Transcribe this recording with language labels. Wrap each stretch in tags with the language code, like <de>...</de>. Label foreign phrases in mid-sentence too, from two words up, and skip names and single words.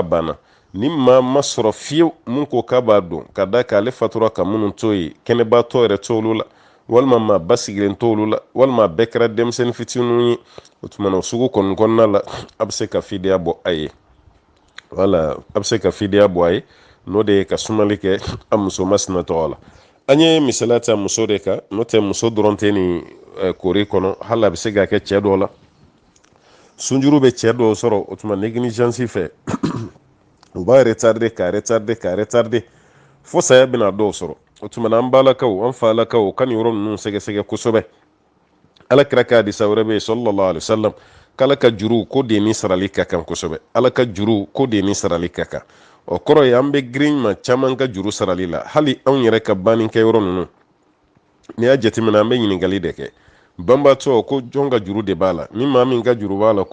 <bm>banna ni maa ma sɔrɔ fiyewu mun ko k'a b'a don ka da kan ale fatura ka minnu to yen kɛnɛbaatɔ yɛrɛ t'olu la walima maa basigilen t'olu la walima a bɛɛ kɛra denmisɛnnin fitininw ye o tuma na o sugu kɔni kɔnɔna la a bɛ se ka fidiya bɔ a ye wala a bɛ se ka fidiya bɔ a ye n'o de ye ka sumali kɛ a muso masina tɔgɔ la an ye misaliya ta muso de kan n'o tɛ muso dɔrɔn tɛ nin kori kɔnɔ hali a bɛ se ka kɛ cɛ dɔw la sunjuru bɛ cɛ dɔw sɔrɔ o tuma négligence fɛ u b'a retarder fo saya bɛna dɔw sɔrɔ o tuma na an balakaw an falakaw ka nin yɔrɔ ninnu sɛgɛsɛgɛ kosɛbɛ alakira ka hadisa wɛrɛ bɛ yen</bm> <ar>صلى الله عليه وسلم</ar> <bm>k'ala ka juru ko de ni sarali ka kan kosɛbɛ ala ka juru ko de ni sarali ka kan o kɔrɔ ye an bɛ girin ma caman ka juru sarali la hali anw yɛrɛ ka bannikɛ yɔrɔ ninnu n'i y'a jateminɛ an bɛ ɲininkali de kɛ banbaatɔ ko jɔn ka juru de b'a la ni maa min ka juru b'a la</bm>